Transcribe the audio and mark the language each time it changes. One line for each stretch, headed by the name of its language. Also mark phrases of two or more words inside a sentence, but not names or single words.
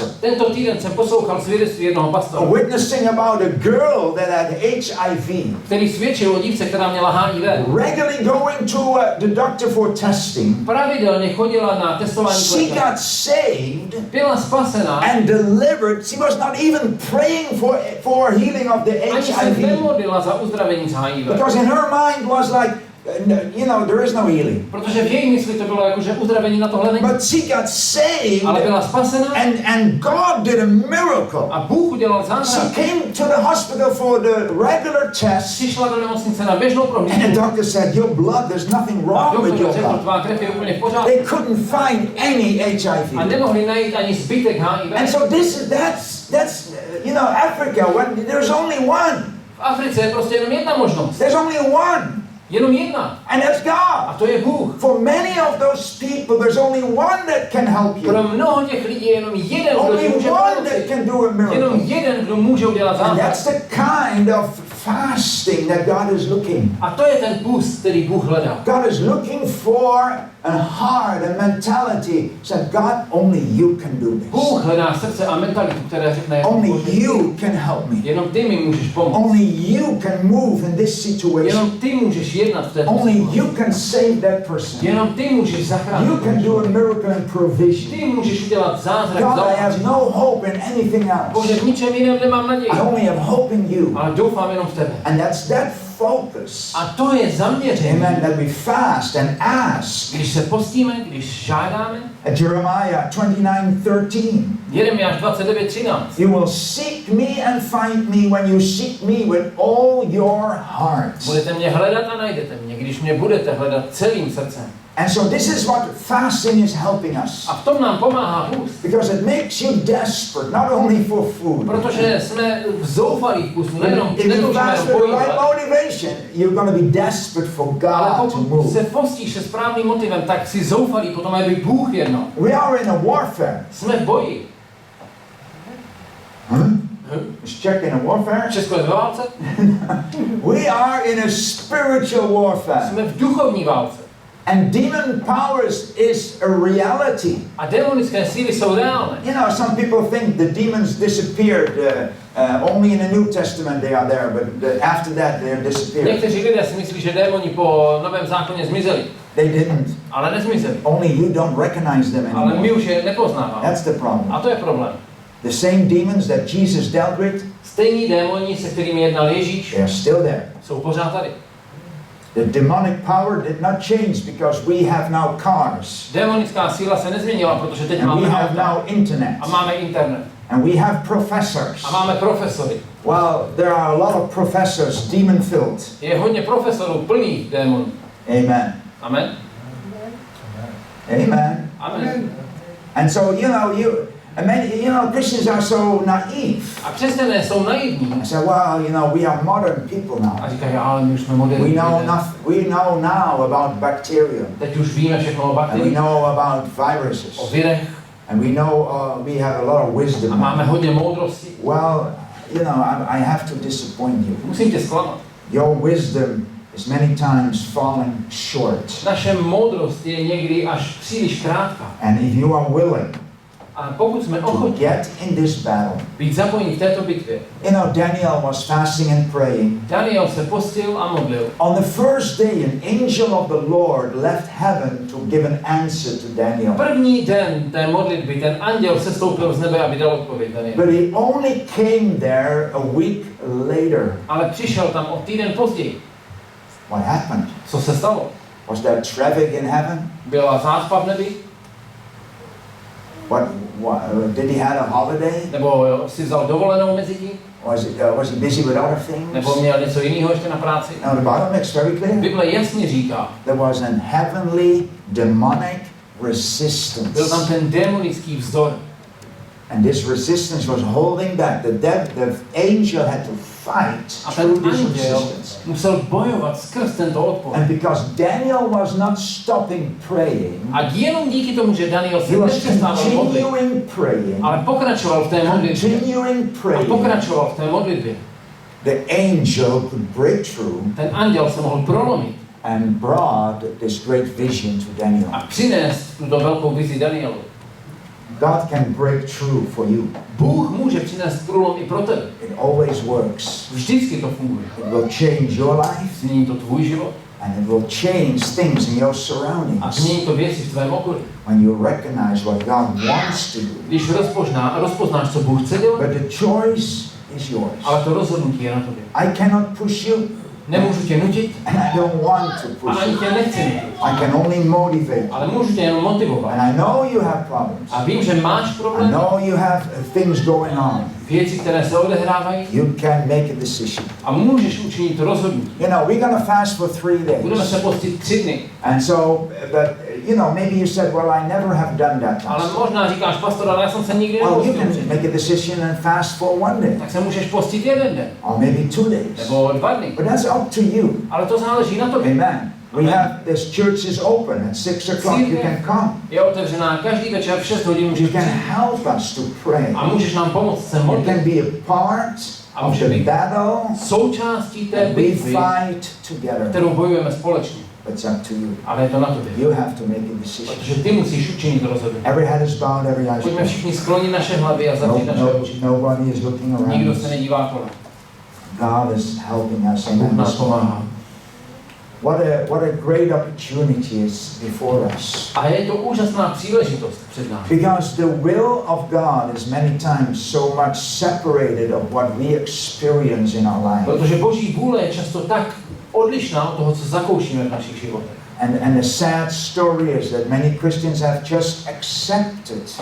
Czech: Tento týden jsem poslouchal svědectví jednoho pastora,
English: witnessing about a girl that had HIV,
Czech: který svědčil o dívce, která měla HIV.
English: regularly going to the doctor for testing.
Czech: Pravidelně chodila na testování
English: She
Czech: lékaře.
English: got saved
Czech: Byla spasená,
English: and delivered. She was not even praying for healing of the
Czech: ani se
English: HIV.
Czech: nemodlila za uzdravení z HIV.
English: Because in her mind was like, there is no healing.
Czech: Protože v její mysli to bylo jako, že uzdravení na tohle není.
English: But she got saved
Czech: Ale byla spasená
English: and God did a miracle.
Czech: a Bůh udělal
English: She
Czech: zázrak.
English: came to the hospital for the regular test
Czech: Přišla do nemocnice na běžnou
English: and the
Czech: prohlídku
English: doctor said, your blood, there's nothing
Czech: a
English: wrong with
Czech: doktor
English: your
Czech: řekl,
English: blood.
Czech: tvá krev je úplně v pořádku.
English: They couldn't find any
Czech: A
English: HIV.
Czech: nemohli najít ani zbytek
English: And
Czech: HIV.
English: so that's Africa, when there's only one.
Czech: V Africe je prostě jenom jedna možnost.
English: There's only one.
Czech: Jenom jedna.
English: And that's
Czech: A
English: God.
Czech: to je Bůh.
English: For many of those people, there's only one that can help you.
Czech: Pro mnoho těch lidí je jenom jeden, kdo
English: Only
Czech: ti může
English: one that
Czech: pomoci.
English: can do a miracle.
Czech: Jenom jeden, kdo může udělat
English: And
Czech: zázrak.
English: that's the kind of fasting that God is looking.
Czech: A to je ten půst, který Bůh hledá.
English: God is looking for a heart, a mentality. Said, God, only you can do
Czech: Bůh
English: this.
Czech: hledá srdce a mentalitu, které řekne,
English: Only you can help me.
Czech: jenom ty mi můžeš pomoct.
English: Only you can move in this situation.
Czech: Jenom ty můžeš jednat v této
English: Only
Czech: situaci.
English: you can save that person.
Czech: Jenom ty můžeš zachránit.
English: You can do a miracle and provision.
Czech: Ty můžeš udělat zázrak.
English: God, I have no hope in anything
Czech: Bože,
English: else.
Czech: v ničem jiném nemám naději.
English: I only have hope in you.
Czech: Ale doufám jenom v tebe.
English: And that's that focus.
Czech: A to je zaměření.
English: Amen. That we fast and ask.
Czech: Když se postíme, když žádáme,
English: Jeremiah 29:13.
Czech: Jeremiáš 29:13.
English: You will seek me and find me when you seek me with all your heart.
Czech: Budete mě hledat a najdete mě, když mě budete hledat celým srdcem.
English: And so this is what fasting is helping us.
Czech: A v tom nám pomáhá půst.
English: Because it makes you desperate, not only for food.
Czech: Protože jsme v zoufalých půstu, nejenom
English: If you
Czech: netoužíme
English: fast
Czech: jenom
English: with the right
Czech: pojídat,
English: motivation, you're going to be desperate for
Czech: ale
English: God to
Czech: pokud
English: move.
Czech: se postíš se správným motivem, tak si zoufalý potom, aby Bůh jednal.
English: We are in a warfare.
Czech: Jsme v boji.
English: Is Czech in a warfare?
Czech: Česko je ve válce,
English: We are in a spiritual warfare.
Czech: jsme v duchovní válce.
English: And demon powers is a reality.
Czech: A demonické síly jsou reálné.
English: Some people think the demons disappeared. Only in the New Testament they are there, but after that they are disappeared.
Czech: Někteří lidé si myslí, že démoni po Novém zákoně zmizeli,
English: They didn't.
Czech: ale nezmizeli.
English: Only you don't recognize them
Czech: Ale my
English: anymore.
Czech: už je nepoznáváme.
English: That's the problem.
Czech: A to je problém.
English: The same demons that Jesus dealt with,
Czech: Stejní démoni, se kterými jednal Ježíš,
English: they are still there.
Czech: jsou pořád tady.
English: The demonic power did not change because we have now cars.
Czech: Démonická síla se nezměnila, protože teď
English: And we
Czech: máme
English: have
Czech: auta
English: now internet.
Czech: a máme internet
English: And we have professors.
Czech: a máme profesory.
English: Well, there are a lot of professors demon-filled.
Czech: Je hodně profesorů plných démonů.
English: Amen.
Czech: Amen.
English: Amen.
Czech: Amen.
English: And so, Christians are so naive.
Czech: A křesťané jsou naivní.
English: I said, well, we are modern people now.
Czech: A říkají, ale my už jsme moderní.
English: We know now about bacteria.
Czech: Teď už víme všechno o
English: And we
Czech: bakteriích,
English: know about
Czech: o
English: viruses.
Czech: virech
English: And we know we have a lot of
Czech: a
English: wisdom.
Czech: máme hodně moudrosti.
English: Well, I have to disappoint you.
Czech: Musím tě zklamat.
English: Your wisdom is many times falling short.
Czech: Naše moudrost je někdy až příliš krátká.
English: And if you are willing
Czech: A pokud jsme
English: to
Czech: ochotní
English: get in this battle,
Czech: být zapojení v této bitvě,
English: Daniel was fasting and praying.
Czech: Daniel se postil a modlil.
English: On the first day, an angel of the Lord left heaven to give an answer to Daniel.
Czech: První den té modlitby ten anděl se stoupil z nebe, aby dal odpověď Daniel.
English: But he only came there a week later.
Czech: Ale přišel tam o týden později.
English: What happened?
Czech: Co se stalo?
English: Was there traffic in heaven?
Czech: Byla zácpa v nebi?
English: Did he have a holiday?
Czech: Nebo si vzal dovolenou mezi tím?
English: Was he busy with other things?
Czech: Nebo měl něco jiného ještě na práci?
English: No, the Bible makes very clear.
Czech: Bible jasně říká,
English: There was an heavenly demonic resistance.
Czech: byl tam ten démonický vzdor.
English: And this resistance was holding back. The angel had to fight
Czech: A ten
English: through this
Czech: anděl
English: resistance.
Czech: musel bojovat skrz tento odpor.
English: And because Daniel was not stopping praying,
Czech: A jenom díky tomu, že Daniel
English: he
Czech: se
English: was
Czech: nepřestával modlit,
English: continuing praying,
Czech: ale pokračoval v té modlitbě.
English: continuing
Czech: A
English: praying,
Czech: pokračoval v té modlitbě.
English: the angel could break through
Czech: Ten anděl se mohl prolomit
English: and brought this great vision to Daniel.
Czech: a přinést tuto velkou vizi Danielu.
English: God can break through for you.
Czech: Bůh může přinést průlom i pro tebe.
English: It always works.
Czech: Vždycky to funguje.
English: It will change your life,
Czech: Změní to tvůj život
English: and it will change things in your
Czech: a
English: surroundings
Czech: změní to věci v tvém okolí.
English: when you recognize what God wants to do.
Czech: Když rozpoznáš, co Bůh chce dělat,
English: But the choice is yours.
Czech: ale to rozhodnutí je na tobě.
English: I cannot push you,
Czech: Nemůžu tě nutit
English: and I don't want to
Czech: a
English: push
Czech: ani
English: you.
Czech: tě nechci nutit,
English: I can only motivate.
Czech: ale můžu tě jenom motivovat.
English: And I know you have problems.
Czech: A vím, že máš
English: I
Czech: problém,
English: know you have things going on.
Czech: věci, které se odehrávají
English: You can make a decision.
Czech: a můžeš učinit to rozhodnutí.
English: You know, we're going to fast for 3
Czech: Budeme
English: days.
Czech: se postit 3 dny,
English: And so, but you know, maybe you said, well, I never have done that.
Czech: ale
English: Pastor.
Czech: možná říkáš, pastor, ale já jsem se nikdy
English: Well, you
Czech: nepostil
English: can
Czech: předtím.
English: make a decision and fast for 1 day.
Czech: Tak se můžeš postit 1 den,
English: Or maybe 2 days.
Czech: nebo 2 dny.
English: But that's up to you.
Czech: Ale to záleží na tobě.
English: Amen. We
Czech: Amen.
English: have, this church is open at 6 o'clock. You can come.
Czech: Je otevřená každý večer v 6 hodin
English: You
Czech: můžeš
English: can
Czech: přijít.
English: help us to pray.
Czech: A můžeš nám pomoct se
English: You
Czech: modlit.
English: can be a part
Czech: A
English: of
Czech: může
English: the
Czech: být
English: battle
Czech: součástí té
English: that we
Czech: bitvy,
English: fight together.
Czech: kterou bojujeme společně.
English: But it's up to you.
Czech: Ale je to na tobě.
English: You have to make a decision.
Czech: Protože ty musíš učinit rozhodnutí.
English: Every head is bowed, every eye is
Czech: Pojďme
English: closed.
Czech: všichni sklonit naše hlavy a zavřít naše oči.
English: Nobody is looking
Czech: Nikdo
English: around.
Czech: se nedívá kolem.
English: God is helping us.
Czech: Bůh
English: Amen.
Czech: nás pomáhá.
English: What a great opportunity is before us.
Czech: A je to úžasná příležitost před námi.
English: Because the will of God is many times so much separated of what we experience in our life.
Czech: Protože Boží vůle je často tak odlišná od toho, co zakoušíme v našich životech.
English: And the sad story is that many Christians have just accepted